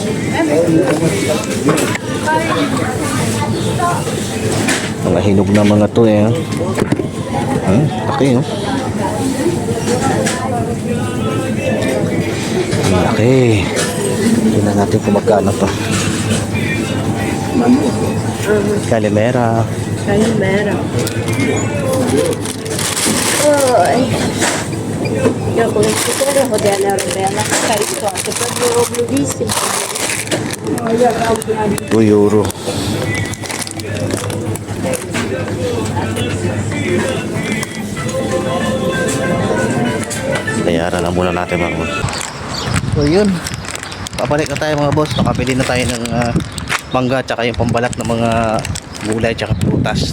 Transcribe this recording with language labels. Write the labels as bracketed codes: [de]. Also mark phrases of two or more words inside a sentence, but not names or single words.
[tl] Mga hinog na mga to laki laki. Tingnan natin kung magkano to. Calimera. Oi. [it] Io con il cuore potevo andare alla carico, che proprio bellissimo. 2 euro. [tl] Bayaran na muna natin mga boss. So yun, papalik na tayo mga boss. Nakabili na tayo ng mangga tsaka yung pambalat ng mga gulay tsaka prutas.